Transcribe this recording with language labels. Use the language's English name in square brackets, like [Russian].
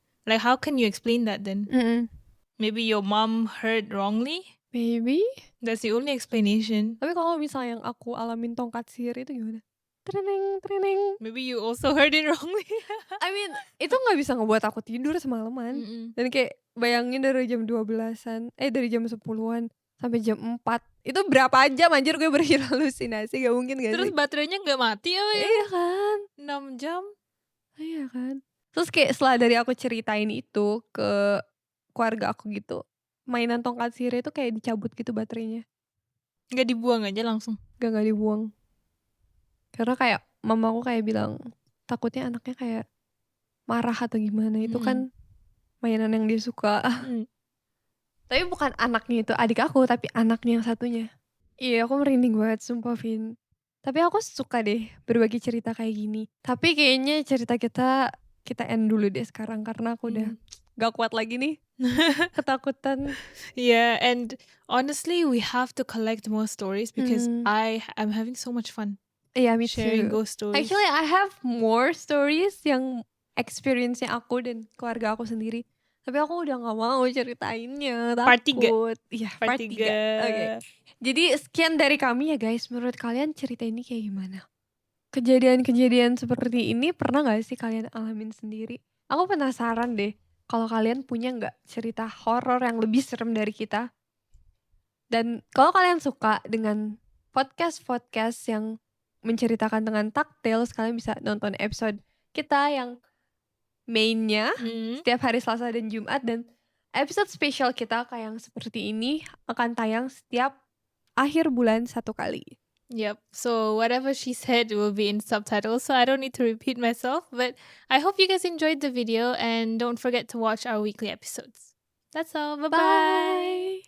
[English] Like how can you explain that then? Mhm. Maybe your mom heard wrongly? Maybe. That's the only explanation. [Indonesian] Tapi kalau misalnya yang aku alamin tongkat sihir itu gimana? Treneng treneng. [English] Maybe you also heard it wrongly. I mean, [Indonesian] itu nggak bisa ngebuat aku tidur semalaman. Mm-mm. Dan kayak bayangin dari jam 12-an, dari jam 10-an sampai jam 4. Itu berapa jam anjir gue berhalusinasi, gak mungkin gak Terus sih? baterainya nggak mati apa ya? Iya kan? 6 jam? Iya kan? Terus kayak setelah dari aku ceritain itu ke keluarga aku gitu, mainan tongkat sihir itu kayak dicabut gitu baterainya. Nggak dibuang aja langsung? Gak dibuang. Karena kayak mamaku kayak bilang, takutnya anaknya kayak marah atau gimana. Itu kan mainan yang dia suka. Tapi bukan anaknya itu adik aku, tapi anaknya yang satunya. Iya, aku merinding banget sumpah, Vin. Tapi aku suka deh berbagi cerita kayak gini. Tapi kayaknya cerita kita end dulu deh sekarang karena aku udah gak kuat lagi nih. Ketakutan. [English] Yeah, and honestly, we have to collect more stories because I am having so much fun [Indonesian] Iya, [English] me sharing too. ghost stories. Actually, I have more stories [Indonesian] yang experience-nya aku dan keluarga aku sendiri. Tapi aku udah gak mau ceritainnya, [English] Part 3. [Indonesian] takut. Iya, part 3. Oke. Jadi sekian dari kami ya guys. Menurut kalian cerita ini kayak gimana? Kejadian-kejadian seperti ini pernah gak sih kalian alamin sendiri? Aku penasaran deh. Kalau kalian punya gak cerita horor yang lebih serem dari kita? Dan kalau kalian suka dengan podcast-podcast yang menceritakan dengan taktil, kalian bisa nonton episode kita yang mainnya setiap hari Selasa dan Jumat, dan episode spesial kita kayak yang seperti ini akan tayang setiap akhir bulan 1 kali. [English] Yep. So whatever she said will be in subtitles, so I don't need to repeat myself. But I hope you guys enjoyed the video and don't forget to watch our weekly episodes. That's all. Bye-bye.